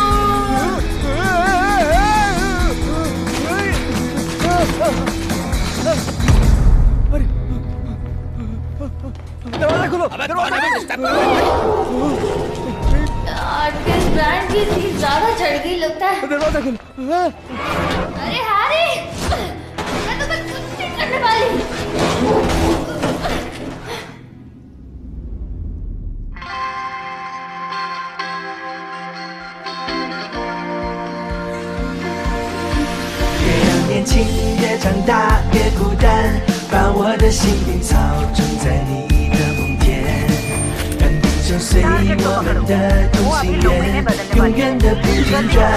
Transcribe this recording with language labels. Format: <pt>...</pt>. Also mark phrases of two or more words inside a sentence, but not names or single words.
<hi>दरवाजा खोलो। किस ब्रांड की चीज ज्यादा चढ़ गई लगता है। दरवाजा खोलो। अरे हैरी, मैं तुम्हें कुछ नहीं करने वाली।</hi> <zh>年轻越长大越孤单，把我的心灵操纵在你的梦田，让地球随我们的同心圆，永远的不间断。</zh>